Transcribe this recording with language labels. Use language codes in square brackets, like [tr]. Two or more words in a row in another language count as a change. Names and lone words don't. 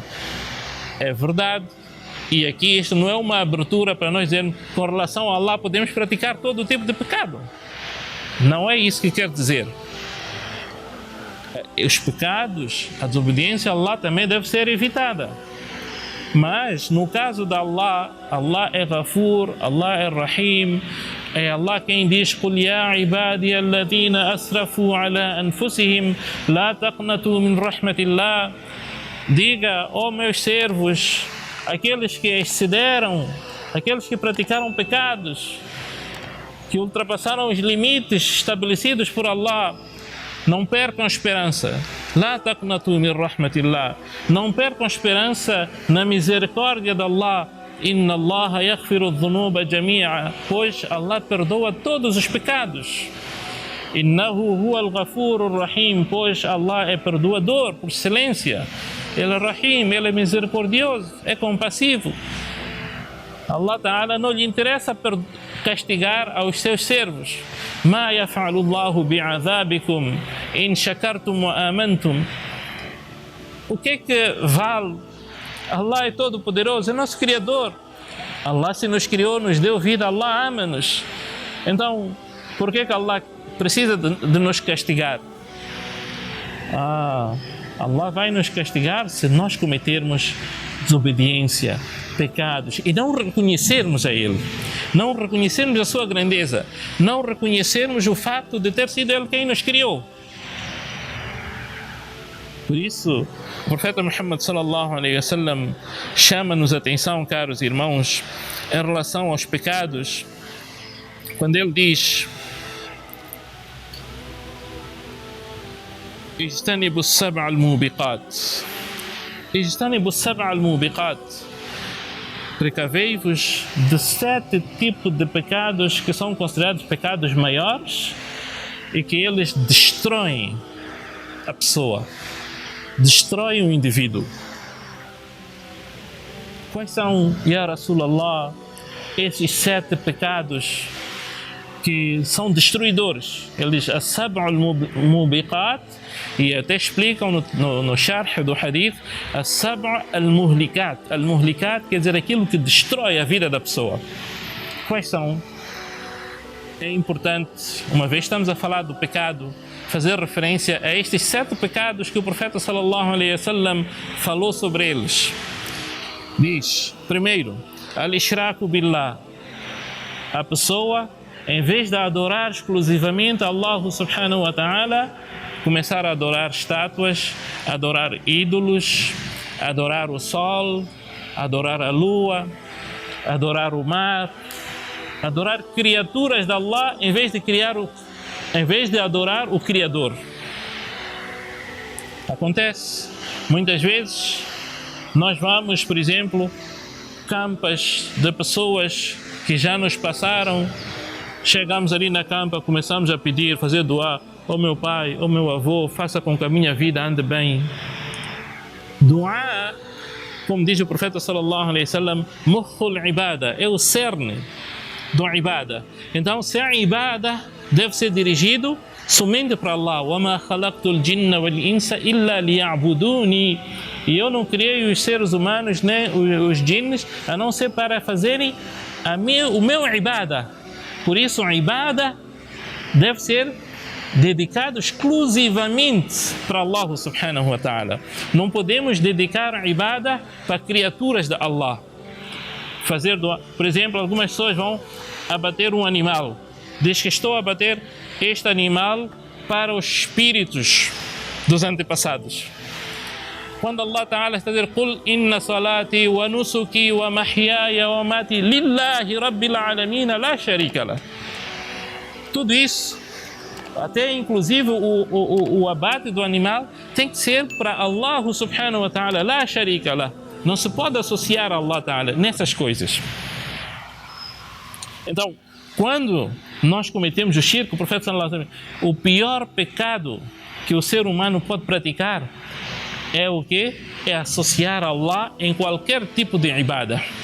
[pt] É verdade, e aqui isto não é uma abertura para nós dizermos com relação a Allah podemos praticar todo o tipo de pecado. Não é isso que quer dizer. Os pecados, a desobediência a Allah também deve ser evitada. Mas no caso de Allah, Allah é Ghafur, Allah é Rahim, é Allah quem diz: [ar] "قل يا عبادي الذين أسرفوا على أنفسهم لا تقنطوا من رحمة الله." [pt] Diga, ó meus servos, aqueles que excederam, aqueles que praticaram pecados, que ultrapassaram os limites estabelecidos por Allah, não percam esperança. [ar] لا تقنطوا من رحمة الله. [pt] Não percam esperança na misericórdia de Allah. [ar] إن الله يغفر الذنوب جميعا. [pt] Pois Allah perdoa todos os pecados. [ar] إنه هو الغفور الرحيم. [pt] Pois Allah é perdoador por excelência. Ele é Rahim, Ele é misericordioso, é compassivo. Allah Ta'ala não lhe interessa castigar aos seus servos. [ar] ما يفعل الله بعذابكم إن شكرتم وآمنتم. [pt] O que vale? Allah é todo poderoso, é nosso Criador. Allah se nos criou, nos deu vida, Allah ama-nos. Então, por que Allah precisa de nos castigar? Allah vai nos castigar se nós cometermos desobediência, pecados e não reconhecermos a Ele, não reconhecermos a sua grandeza, não reconhecermos o fato de ter sido Ele quem nos criou. Por isso, o profeta Muhammad [ar] صلى الله عليه وسلم [pt] chama-nos a atenção, caros irmãos, em relação aos pecados, quando ele diz: [ar] اجتنبوا السبع الموبقات. اجتنبوا السبع الموبقات. [pt] Precavei-vos de 7 tipos de pecados que são considerados pecados maiores e que eles destroem a pessoa, destroem o indivíduo. Quais são, [ar] يا رسول الله, [pt] esses 7 pecados que são destruidores? Eles, [ar] السبع الموبقات, [pt] e até explicam no sharh do hadith, [ar] السبع المهلكات. [pt] Al-muhlikat quer dizer aquilo que destrói a vida da pessoa. Quais são? É importante, uma vez estamos a falar do pecado, fazer referência a estes 7 pecados que o profeta [ar] صلى الله عليه وسلم [pt] falou sobre eles. Diz, primeiro, [ar] الإشراك بالله. [pt] A pessoa, em vez de adorar exclusivamente Allah [ar] سبحانه وتعالى, [pt] começar a adorar estátuas, adorar ídolos, adorar o sol, adorar a lua, adorar o mar, adorar criaturas de Allah em vez de adorar o Criador. Acontece muitas vezes. Nós vamos, por exemplo, campas de pessoas que já nos passaram. Chegamos ali na campa, começamos a pedir, fazer doar: ó meu pai, ó meu avô, faça com que a minha vida ande bem. Doar, como diz o profeta [ar] صلى الله عليه وسلم, مخ العبادة, [pt] é o cerne do ibada. Então, se a ibada deve ser dirigido somente para Allah. [ar] وَمَا خَلَقْتُ الْجِنَّ وَالْإِنسَ إِلَّا لِيَعْبُدُونِي. [pt] E eu não criei os seres humanos nem os jinns a não ser para fazerem o meu ibada. Por isso, a ibada deve ser dedicado exclusivamente para Allah [ar] سبحانه وتعالى. [pt] Não podemos dedicar a ibadah para criaturas de Allah. Por exemplo, algumas pessoas vão abater um animal. Diz que estou a abater este animal para os espíritos dos antepassados. Quando Allah Ta'ala está a dizer [ar] قُلْ إِنَّ صَلَاتِي وَنُسُكِي وَمَحْيَايَ وَمَمَاتِي لِلَّهِ رَبِّ الْعَالَمِينَ لَا شَرِيكَ لَهُ. [pt] Tudo isso, até inclusive o abate do animal, tem que ser para Allah [ar] سبحانه وتعالى, لا شريك له. [pt] Não se pode associar a Allah Ta'ala nessas coisas. Então, quando nós cometemos o shirk, o profeta [ar] صلى الله عليه وسلم, [pt] o pior pecado que o ser humano pode praticar é o quê? É associar a Allah em qualquer tipo de ibadah.